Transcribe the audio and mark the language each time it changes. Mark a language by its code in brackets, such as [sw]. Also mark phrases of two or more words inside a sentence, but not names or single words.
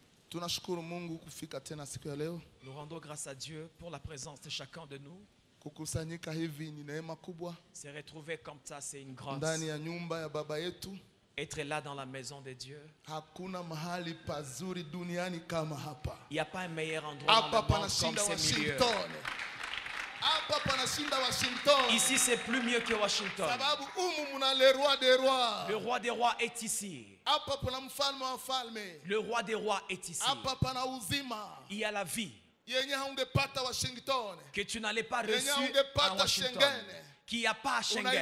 [sw] Tunashukuru Mungu kufika tena siku ya leo. [fr] Nous rendons grâce à Dieu pour la présence de chacun de nous. [sw] Kukusanyika hivi ni neema kubwa. [fr] Se retrouver comme ça, c'est une grâce. [sw] Ndani ya nyumba ya baba yetu. [fr] Être là dans la maison de Dieu. [sw] Hakuna mahali pazuri duniani kama hapa. [fr] Il n'y a pas un meilleur endroit dans le monde comme ces milieux. Ici, c'est plus mieux que Washington. Le roi des rois est ici. Le roi des rois est ici. Il y a la vie que tu n'allais pas reçu à Washington, qu'il n'y a pas à Schengen.